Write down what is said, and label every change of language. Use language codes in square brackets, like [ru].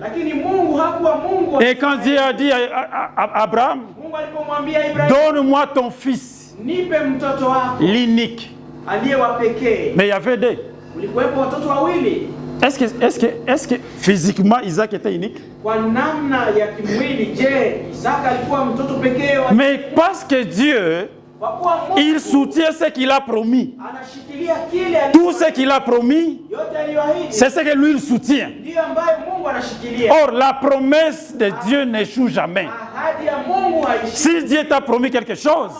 [sw] lakini Mungu hakuwa Mungu wa [fr] Et quand Dieu a dit à Abraham, [sw] Mungu alipomwambia Ibrahimu, [fr] donne-moi ton fils, [sw] nipe mtoto wako [fr] l'unique. [sw] aliye wa pekee. [fr] Mais il y avait deux. [sw] Ulikuwepo watoto wawili. [fr] Est-ce que physiquement Isaac était unique? [sw] Kwa namna ya kimwili, je, Isaka alikuwa mtoto pekee wa [fr] Mais parce que Dieu, [sw] kwa kuwa Mungu [fr] il soutient ce qu'il a promis. [sw] anashikilia kile [fr] Tout ce qu'il a promis, [sw] yote aliyoahidi [fr] c'est ce que lui il soutient. [sw] ndiyo ambayo Mungu anashikilia. [fr] Or, la promesse de Dieu n'échoue jamais. [sw] Ahadi ya Mungu haishindwi. [fr] Si Dieu t'a promis quelque chose,